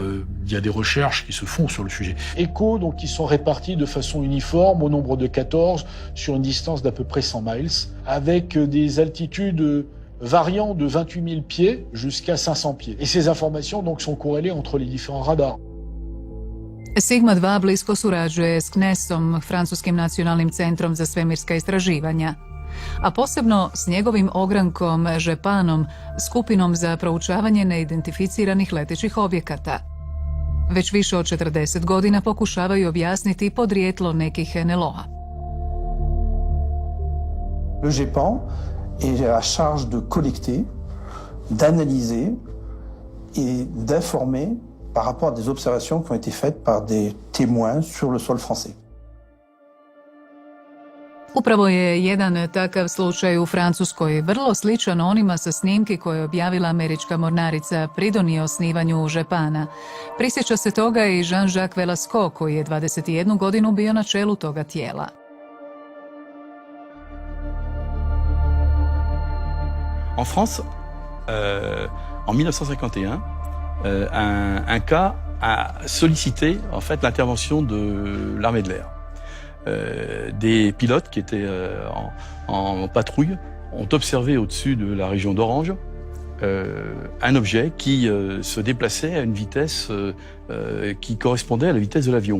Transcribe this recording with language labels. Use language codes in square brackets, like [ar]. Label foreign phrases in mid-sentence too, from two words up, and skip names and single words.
[fr] Il y a des recherches qui se font sur le sujet. Échos, donc, qui sont répartis de façon uniforme au nombre de 14 sur une distance d'à peu près 100 miles, avec des altitudes variant de 28 000 pieds jusqu'à 500 pieds. Et ces informations donc sont corrélées entre les différents radars. [hr] Sigma 2 blisko surađuje s CNES-om, Francuskim nacionalnim centrom za svemirska istraživanja, a posebno s njegovim ogrankom Žepanom, skupinom za proučavanje neidentificiranih letećih objekata. Već više od 40 godina pokušavaju objasniti podrijetlo nekih NLO-a. [fr] Le GEPAN est à charge de collecter, d'analyser et d'informer par rapport à des observations qui ont été faites par des témoins sur le sol français. [hr] Upravo je jedan takav slučaj u Francuskoj, vrlo sličan onima sa snimki koje je objavila američka mornarica, pridonio osnivanju Žepana. Prisjeća se toga i Jean-Jacques Velasco, koji je 21 godinu bio na čelu toga tijela. [fr] En France, en 1951, un cas a sollicité en fait l'intervention de l'armée de l'air. Des pilotes qui étaient en patrouille ont observé au-dessus de la région d'Orange un objet qui se déplaçait à une vitesse qui correspondait à la vitesse de l'avion.